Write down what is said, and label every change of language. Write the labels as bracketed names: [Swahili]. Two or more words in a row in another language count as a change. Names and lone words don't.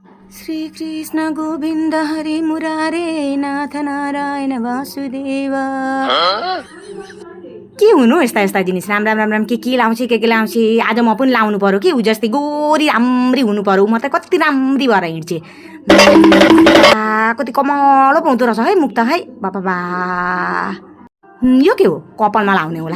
[Sanskrit] श्री कृष्ण गोविन्द हरि मुरारे नाथ नारायण वासुदेव। [Nepali] के हुनु यस्ता यस्ता जिनिस राम राम राम राम के लाउँछ के लाउँछ। आज म पनि लाउनु पर्यो कि उ जस्तै गोरी राम्री हुनु पर्यो। म त कति राम्री भएर हिँड्छे। कति कमलो पाउँदो रहेछ है मुख त है बाबा बा। यो के हो कपालमा लाउने होला।